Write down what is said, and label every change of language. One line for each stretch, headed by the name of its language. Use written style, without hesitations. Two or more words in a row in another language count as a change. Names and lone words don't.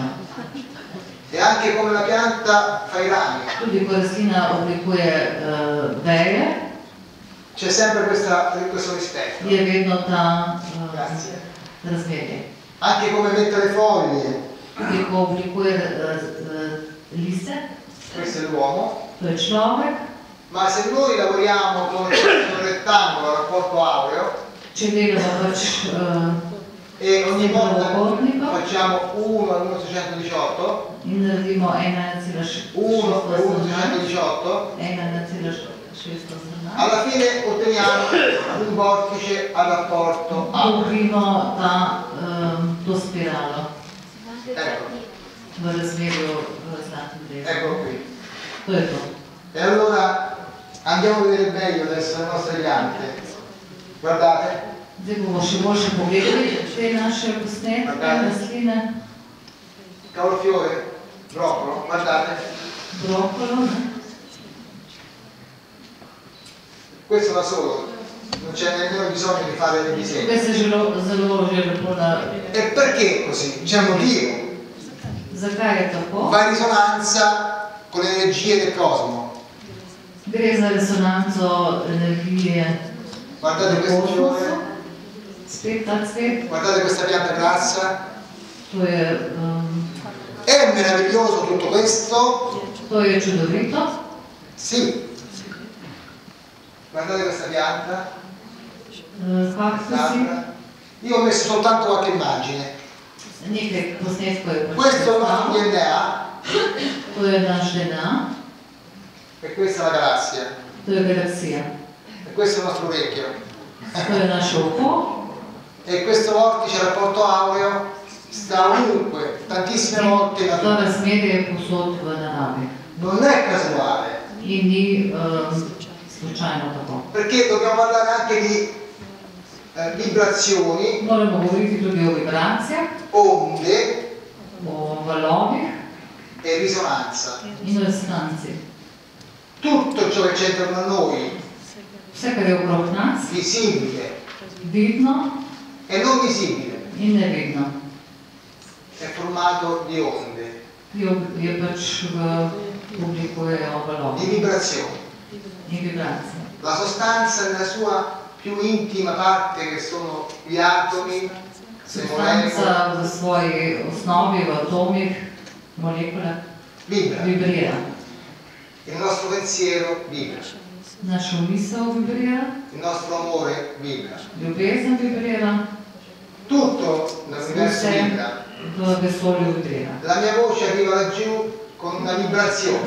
Italian: E anche come la pianta fa i rami.
Slovenian: Tudi ko rastlina oblikuje veje.
Italian: C'è sempre questo rispetto.
Slovenian: Je vedno ta razmerje.
Italian: Anche come mette le foglie.
Slovenian: Tudi ko oblikuje liste.
Italian: Questo è l'uomo.
Slovenian: To je človek.
Italian: Ma se noi lavoriamo con un rettangolo a rapporto aureo, e ogni volta facciamo 1 e 1,618, 1 e 1,618, alla fine otteniamo un vortice a rapporto aureo. Ecco qui. E allora andiamo a vedere meglio adesso le nostre piante. Guardate.
Slovenian: Zdaj bomo še boljše pogledali te naše posnetke, rastline.
Italian: Cavolfiore, broccolo, guardate. Broccolo, ne? Questo da solo, non c'è nemmeno bisogno di fare dei disegni. Questo è
Slovenian: zelo lepo na...
Italian: E perché così? C'è un motivo.
Slovenian: Zakaj je tako?
Italian: Va in risonanza con le energie del cosmo.
Slovenian: Gre za resonanco energije.
Italian: Guardate questo fiore.
Slovenian: Spet ta cvet.
Italian: Guardate questa pianta grassa.
Slovenian: To je...
Italian: È meraviglioso tutto questo.
Slovenian: To je čudovito.
Italian: Sì. Guardate questa pianta.
Slovenian: Cactusi.
Italian: Io ho messo soltanto qualche immagine.
Slovenian: Nekaj posnetkov je
Italian: questo è il nostro DNA.
Slovenian: To je naš DNA.
Italian: E questa è la galassia.
Slovenian: To je galaksija.
Italian: E questo è il nostro orecchio.
Slovenian: To je naše oko.
Italian: E questo vortice rapporto aureo sta ovunque, tantissime volte in natura.
Slovenian: To razmerje je posod v naravi.
Italian: Non è casuale.
Slovenian: In ni slučajno tako.
Italian: Perché dobbiamo parlare anche di vibrazioni.
Slovenian: Moramo govoriti tudi o vibracijah.
Italian: Onde.
Slovenian: O valovih.
Italian: e risonanza.
Slovenian: In restanci.
Italian: Tutto ciò che c'è intorno a noi,
Slovenian: vse, kar je okrog nas,
Italian: visibile
Slovenian: vidno
Italian: e non visibile,
Slovenian: in nevidno,
Italian: è formato di onde,
Slovenian: je pač oblikujejo valove
Italian: di vibrazioni.
Slovenian: in vibracije.
Italian: La sostanza nella sua più intima parte, che sono gli atomi, le molecole,
Slovenian: Substanca v svoji osnovi, v atomih, molekule,
Italian: vibra.
Slovenian: vibrira.
Italian: Il nostro pensiero vibra,
Slovenian: Naša misel vibrira,
Italian: il nostro amore vibra.
Slovenian: ljubezen vibrira,
Italian: Tutto nell'universo
Slovenian: vse
Italian: vibra.
Slovenian: v vesolju vibrira.
Italian: La mia voce arriva laggiù con una vibrazione.